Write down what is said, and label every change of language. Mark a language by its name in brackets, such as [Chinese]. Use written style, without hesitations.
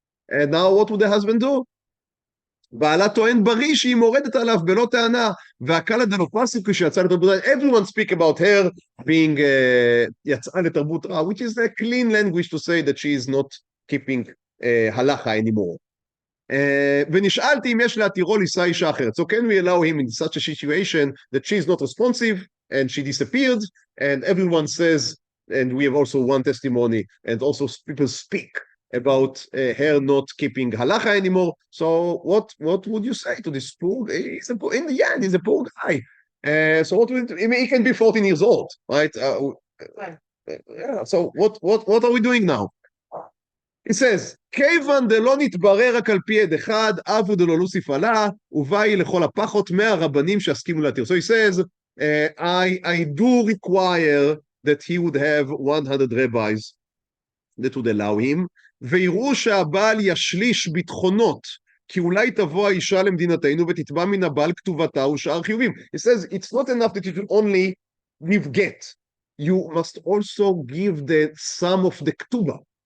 [English] And now what would the husband do? [Hebrew] בעלה טוען בריא שהיא מורדת עליו בלא טענה, והקהל הדמוקרטי כשיצאה לתרבות רעה, [English] everyone speak about her being [Hebrew] יצאה לתרבות רעה, [English] which is a clean language to say that she is not keeping הלכה anymore. [Hebrew] ונשאלתי אם יש להתירו לישא אישה אחרת. [English] So can we allow him in such a situation that she is not responsive and she disappeared, and everyone says, and we have also one testimony, and also people speak about her not keeping halacha anymore. So what would you say to this poor guy? In the end, he's a poor guy. So what would, I mean, he can be 14 years old, right? Yeah, so what are we doing now? He says, [Hebrew] כיוון דלא נתברר רק על פי עד אחד, אבו דלא נוסיף עלה, ובאי לכל הפחות 100 רבנים שהסכימו להתיר. [English] So he says, I do require that he would have 100 rabbis that would allow him, [Hebrew] ויראו שהבעל ישליש ביטחונות, כי אולי תבוא האישה למדינתנו ותתבע מן הבעל כתובתה ושאר חיובים. [English] He says, it's not enough that you should only give get. You must also give the sum of the ketubah.